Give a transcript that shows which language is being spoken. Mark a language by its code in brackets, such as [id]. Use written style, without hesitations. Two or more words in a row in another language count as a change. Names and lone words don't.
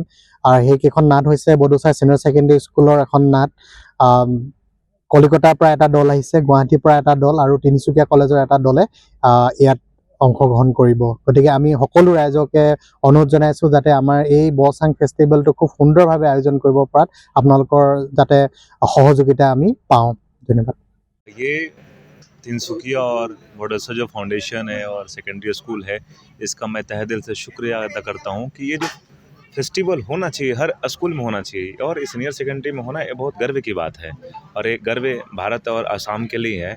[as] আৰু সেইকেইখন নাট হৈছে বড়োচা ছিনিয়ৰ ছেকেণ্ডেৰী স্কুলৰ এখন নাট, কলিকতাৰ পৰা এটা দল আহিছে, গুৱাহাটীৰ পৰা এটা দল আৰু তিনিচুকীয়া কলেজৰ এটা দলে ইয়াত অংশগ্ৰহণ কৰিব। গতিকে আমি সকলো ৰাইজকে অনুৰোধ জনাইছোঁ যাতে আমাৰ এই বচাং ফেষ্টিভেলটো খুব সুন্দৰভাৱে আয়োজন কৰিব পৰাত আপোনালোকৰ যাতে সহযোগিতা আমি পাওঁ। ধন্যবাদ। [hi] ये तिनसुकिया और बड़ौसा जो फाउंडेशन है और [en] secondary school [hi] है, इसका मैं तहे दिल से शुक्रिया अदा करता हूँ कि ये जो फेस्टिवल होना चाहिए हर स्कूल में होना चाहिए और [en] senior secondary [hi] में होना ये बहुत गर्व की बात है और एक गर्व भारत और असम के लिए है।